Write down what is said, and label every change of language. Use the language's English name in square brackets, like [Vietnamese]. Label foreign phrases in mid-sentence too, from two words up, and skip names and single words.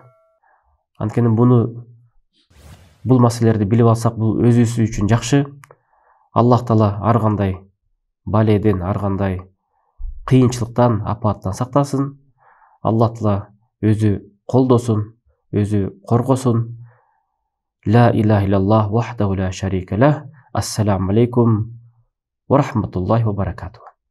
[Kyrgyz] Анткени бул маселелерди билип алсак, бул өзүбүз үчүн жакшы. Аллах Таала ар кандай баледен, ар кандай кыйынчылыктан, апаттан сактасын. Аллах Таала өзү колдосун, өзү коргосун. [Arabic] لا إله إلا الله وحده لا شريك له. السلام عليكم ورحمة الله وبركاته.